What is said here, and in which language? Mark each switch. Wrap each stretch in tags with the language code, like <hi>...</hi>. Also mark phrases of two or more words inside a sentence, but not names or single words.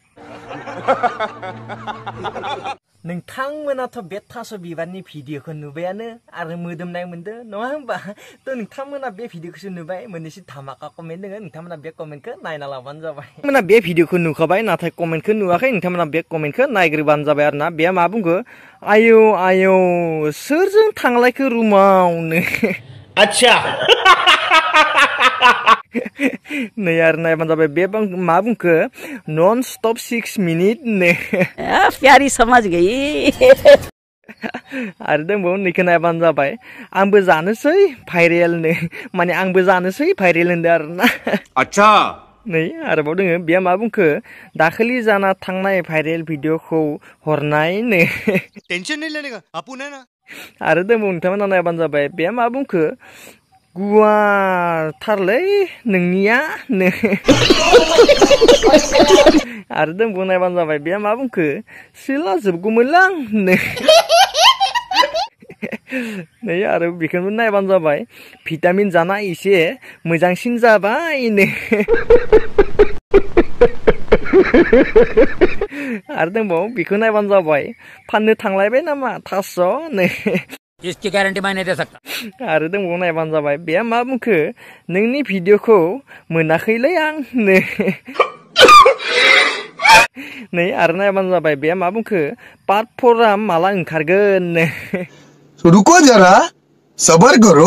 <brx>नोंथांमोनाथ' बे थास' बिबारनि भिडिअखौ नुबायानो आरो मोदोमनाय मोनदों नङा होमबा थ' नोंथांमोना बे भिडिअखौसो नुबाय मोननैसो धामाका कमेन्ट दोङो नोंथांमोना बे कमेन्टखौ नायना लाबानो जाबाय नोंथांमोना बे भिडिअखौ नुखाबाय नाथाय कमेन्टखौ नुवाखै नोंथांमोना बे कमेन्टखौ नायग्रोबानो जाबाय आरोना बे मा बुंगो आयौ आयौ सोरजों थांलायखो रुमावनो</brx> <hi>अच्छा</hi> <brx>नै आरो नायबानो जाबाय बे मा बुंखो</brx> <en>non stop</en> <brx>6 मिनिट नो</brx> <hi>प्यारी समझ गई</hi> <brx>आरो दंबावो नैखौ नायबानो जाबाय आंबो जानोसै भाइरेल नो माने आंबो जानोसै भाइरेल होनदों आरोना</brx> <hi>अच्छा</hi> <brx>नै आरोबाव दोङो बे मा बुंखो दाखालि जाना थांनाय भाइरेल भिडिअखौ हरनाय नो</brx> <hi>टेंशन नहीं लेने का अपुन है ना</hi> <brx>आरो दंबावो नोंथांमोना नायबानो जाबाय बे मा बुंखो गुवारथारलै नोंनिया नो आरो दंबावो नायबानो जाबाय बे मा बुंखो सिला जोबगौमोनलां नो नै आरो बेखौबो नायबानो जाबाय भिटामिन जाना एसे मोजांसिन जाबाय नो आरो दंबावो बेखौ नायबानो जाबाय फाननो थांलायबाय नामा थास' नो</brx> <hi>इसकी गारंटी मैं नहीं दे सकता</hi> <brx>आरो दंबावो नायबानो जाबाय बे मा बुंखो नोंनि भिडिअखौ मोनाखैलै आं नो नै आरो नायबानो जाबाय बे मा बुंखो पार्ट 4आ माला ओंखारगोन नो</brx> <hi>रुको जरा सबर करो</hi>